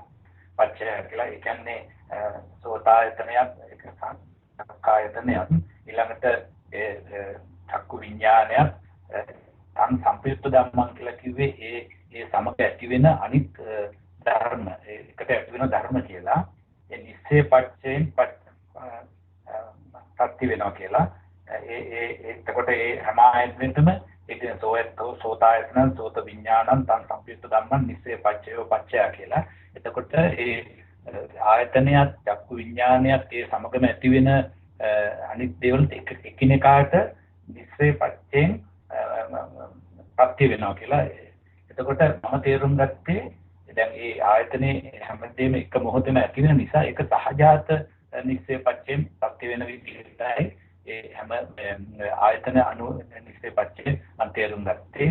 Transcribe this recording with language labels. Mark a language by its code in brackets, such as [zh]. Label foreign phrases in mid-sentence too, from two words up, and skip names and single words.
[si] පච්චය කියලා ඒ කියන්නේ සෝතායතනයක් ඒක චක්කායතනයක් ඊළඟට චක්කු විඥානයක් [pi] තං සම්පිට ධම්මං [si] කියලා කිව්වේ ඒ සමග ඇති වෙන අනිත් ධර්ම ඒකට ඇති වෙන ධර්ම කියලා. ඒ නිස්සේ පච්චයෙන් පත්ති වෙනවා කියලා. එතකොට ඒ හැම ආයතනෙටම ඉතින් [pi] සෝතායතන සෝත විඥානං තං සම්පිත ධම්මං නිස්සේ පච්චයෝ පච්චය [si] කියලා. එතකොට ඒ ආයතනයත් චක්කු විඥානයත් ඒ සමගම ඇති වෙන අනිත් දේවල් එකිනෙකාට නිස්සේ පච්චයෙන් පත්ති වෙනවා කියලා. එතකොට මම තේරුම් ගත්තේ දැන් ඒ ආයතනේ හැමදේම එක මොහොතේම ඇති වෙන නිසා ඒක සහජාත නිස්සේ පච්චයෙන් පත්ති වෙන විදිහටයි ඒ හැම ආයතන අනු නිස්සේ පච්චයෙන් මම තේරුම් ගත්තේ.